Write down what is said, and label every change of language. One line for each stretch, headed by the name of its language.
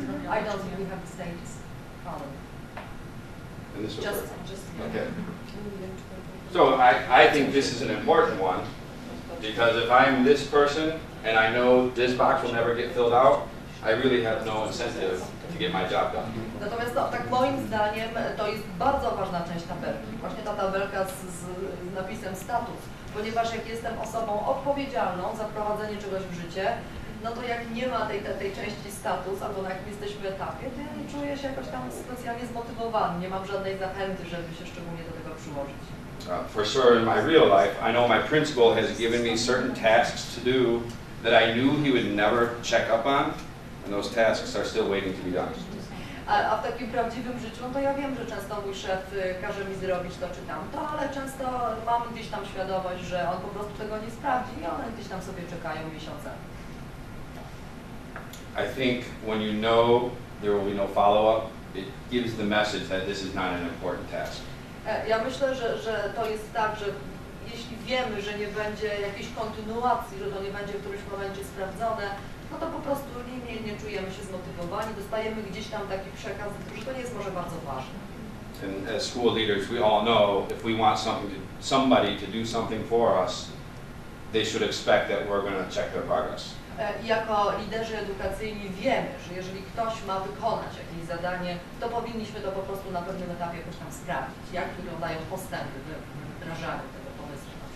English: I don't think we have the status column. Just okay. So I think this is an important one, because if I'm this person and I know this box will never get filled out, I really have no incentive to get my job done.
Polish: Natomiast no, tak moim zdaniem to jest bardzo ważna część tabelki. Właśnie ta tabelka z napisem status, ponieważ jak jestem osobą odpowiedzialną za prowadzenie czegoś w życie, no to jak nie ma tej części status, albo na jakim jesteśmy etapie, to ja nie czuję się jakoś tam specjalnie zmotywowany, nie mam żadnej zachęty, żeby się szczególnie do tego przyłożyć.
English: For sure in my real life, I know my principal has given me certain tasks to do that I knew he would never check up on, and those tasks are still waiting to be done.
Polish: A w takim prawdziwym życiu, no to ja wiem, że często mój szef każe mi zrobić to czy tamto, ale często mam gdzieś tam świadomość, że on po prostu tego nie sprawdzi i one gdzieś tam sobie czekają miesiącami.
English: I think when you know there will be no follow-up, it gives the message that this is not an important task.
Polish: Ja myślę, że to jest tak, że jeśli wiemy, że nie będzie jakiejś kontynuacji, że to nie będzie w którymś momencie sprawdzone, no to po prostu nie czujemy się zmotywowani, dostajemy gdzieś tam taki przekaz, że to nie jest może bardzo ważne.
English: And as school leaders, we all know if we want somebody to do something for us, they should expect that we're going to check their progress.
Polish: Jako liderzy edukacyjni wiemy, że jeżeli ktoś ma wykonać jakieś zadanie, to powinniśmy to po prostu na pewnym etapie jakoś tam sprawdzić, jak wyglądają postępy w wdrażaniu tego pomysłu.